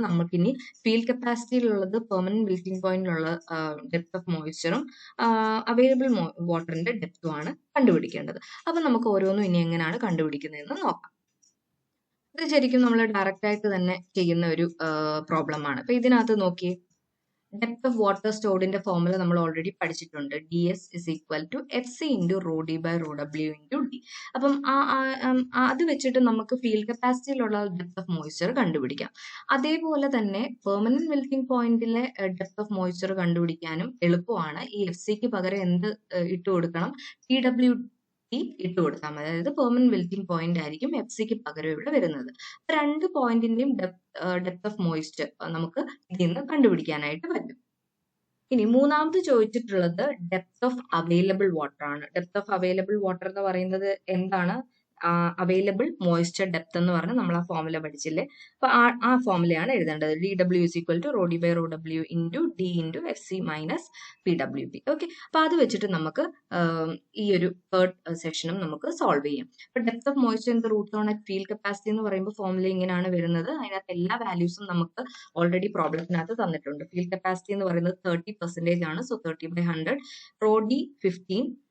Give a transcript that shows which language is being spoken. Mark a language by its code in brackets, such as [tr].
[ml] നമുക്കിനി field കപ്പാസിറ്റിയിലുള്ളത്, permanent wilting പോയിന്റിലുള്ള depth of മോയ്സ്ചറും available വാട്ടറിന്റെ ഡെപ്തുമാണ് കണ്ടുപിടിക്കേണ്ടത്. അപ്പൊ നമുക്ക് ഓരോന്നും ഇനി എങ്ങനെയാണ് കണ്ടുപിടിക്കുന്നതെന്ന് നോക്കാം. ഇത് ശരിക്കും നമ്മൾ ഡയറക്റ്റ് ആയിട്ട് തന്നെ ചെയ്യുന്ന ഒരു പ്രോബ്ലം ആണ്. അപ്പൊ ഇതിനകത്ത് നോക്കിയേ, ഡെപ്ത് ഓഫ് വാട്ടർ സ്റ്റോർഡിന്റെ ഫോർമുല നമ്മൾ ഓൾറെഡി പഠിച്ചിട്ടുണ്ട്. [en] DS is equal to FC into rho D by rho W into D. [ml] അപ്പം അത് വെച്ചിട്ട് നമുക്ക് ഫീൽഡ് കപ്പാസിറ്റിയിലുള്ള ഡെപ്ത് ഓഫ് മോയ്സ്ചർ കണ്ടുപിടിക്കാം. അതേപോലെ തന്നെ പെർമനന്റ് മെൽറ്റിംഗ് പോയിന്റിലെ ഡെപ്ത് ഓഫ് മോയ്സ്ചർ കണ്ടുപിടിക്കാനും എളുപ്പമാണ്. ഈ FCക്ക് പകരം എന്ത് ഇട്ട് കൊടുക്കണം? TWT ഇട്ട് കൊടുത്താൽ മതി. അതായത് പെർമനന്റ് മെൽറ്റിംഗ് പോയിന്റ് ആയിരിക്കും FCക്ക് പകരം ഇവിടെ വരുന്നത്. രണ്ട് പോയിന്റിന്റെയും ഡെപ്ത് ഓഫ് മോയ്സ്ചർ നമുക്ക് ഇതിൽ നിന്ന് കണ്ടുപിടിക്കാനായിട്ട് പറ്റും. ഇനി മൂന്നാമത് ചോദിച്ചിട്ടുള്ളത് ഡെപ്ത് ഓഫ് അവൈലബിൾ വാട്ടർ ആണ്. ഡെപ്ത് ഓഫ് അവൈലബിൾ വാട്ടർ എന്ന് പറയുന്നത് എന്താണ്? അവൈലബിൾ മോയ്സ്ചർ ഡെപ്ത് എന്ന് പറഞ്ഞ് നമ്മൾ ആ ഫോർമുല പഠിച്ചില്ലേ. അപ്പൊ ആ ഫോർമുലയാണ് എഴുതേണ്ടത്. [en] DW is equal to rho D by rho W into D into FC minus PWP. [ml] Okay, അപ്പൊ അത് വെച്ചിട്ട് നമുക്ക് ഈ ഒരു തേർഡ് സെക്ഷനും നമുക്ക് സോൾവ് ചെയ്യാം. അപ്പൊ [en] depth of moisture in the roots on at field capacity [ml] എന്ന് പറയുമ്പോൾ ഫോർമുല ഇങ്ങനെയാണ് വരുന്നത്. അതിനകത്ത് എല്ലാ വാല്യൂസും നമുക്ക് ഓൾറെഡി പ്രോബ്ലത്തിനകത്ത് തന്നിട്ടുണ്ട്. ഫീൽഡ് കപ്പാസിറ്റി എന്ന് പറയുന്നത് 30% ആണ്. സോ 30/100. Raw D 15.